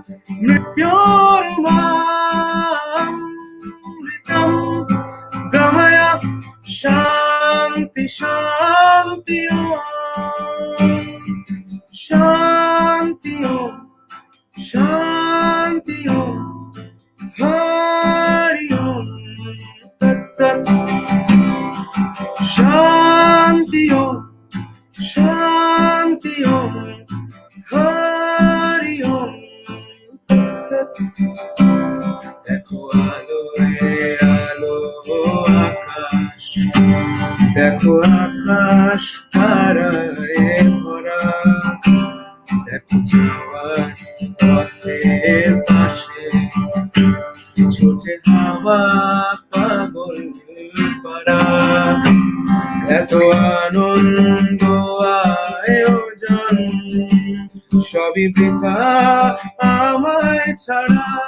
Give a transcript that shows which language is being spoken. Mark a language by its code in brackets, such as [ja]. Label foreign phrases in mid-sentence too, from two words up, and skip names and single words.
[sa] मृत्योर्मामृतं गमय शान्ति शान्ति ओम् शान्ति ओम् शान्ति ओम् हरि ओम् तत् सत् शान्ति ओम् शान्ति ओम् हरि ओम् तत् सत्. [bn] দেখো আলো রে আলো আকাশ, দেখো আকাশ তারায় ভরা, দেখো যাওয়ার পথের পাশে ছোটে হাওয়া পাগল পারা, এত আনন্দ আয়োজন সবই বৃথা আমায় ছাড়া,